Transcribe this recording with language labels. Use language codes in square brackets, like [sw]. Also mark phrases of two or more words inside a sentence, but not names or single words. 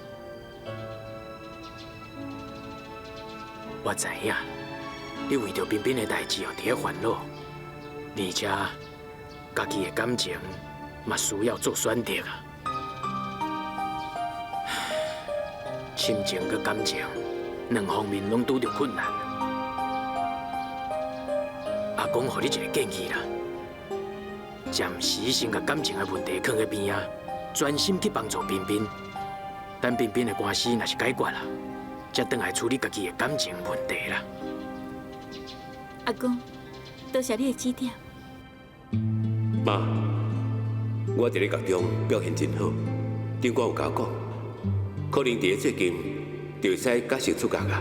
[nan] 我知影，你为着彬彬的代志哦，伫咧烦恼，而且家己的感情嘛需要做选择啊。亲情佮感情两方面拢拄着困难。阿公，互你一个建议啦，暂时先甲感情的问题放在边仔，专心去帮助彬彬。等彬彬的官司若是解决啦，才转来处理家己的感情问题啦。阿公，多谢你的指点。妈，我伫咧家中表现真好，长官有甲我讲，可能伫咧最近就会使假释出家啊。